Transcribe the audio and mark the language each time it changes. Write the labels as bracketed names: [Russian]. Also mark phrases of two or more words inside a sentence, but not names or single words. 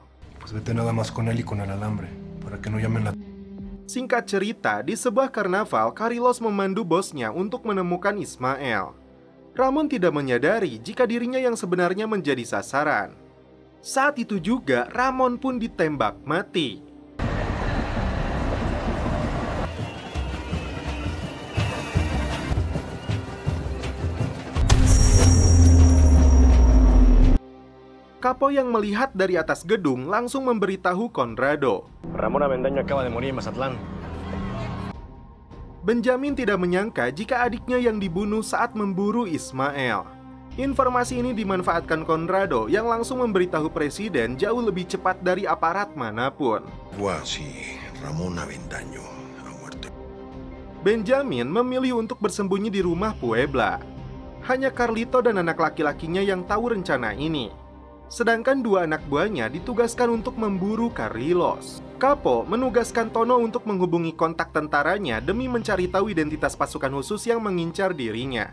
[Spanish] Pues vete nada más con él y con el alambre, para que no llamen la... [Indonesian] Singkat cerita, di sebuah karnaval, Carlos memandu bosnya untuk menemukan Ismael. Ramon tidak menyadari jika dirinya yang sebenarnya menjadi sasaran. Saat itu juga, Ramon pun ditembak mati. Capo yang melihat dari atas gedung langsung memberitahu Conrado. [Spanish] Ramón Avendaño acaba de morir en Mazatlán. [Indonesian] Benjamin tidak menyangka jika adiknya yang dibunuh saat memburu Ismael. Informasi ini dimanfaatkan Conrado yang langsung memberitahu presiden jauh lebih cepat dari aparat manapun. Wah, [Spanish] si Ramón Avendaño ha muerto. [Indonesian] Benjamin memilih untuk bersembunyi di rumah Puebla. Hanya Carlito dan anak laki-lakinya yang tahu rencana ini. Sedangkan dua anak buahnya ditugaskan untuk memburu Carlos. Capo menugaskan Tono untuk menghubungi kontak tentaranya demi mencari tahu identitas pasukan khusus yang mengincar dirinya.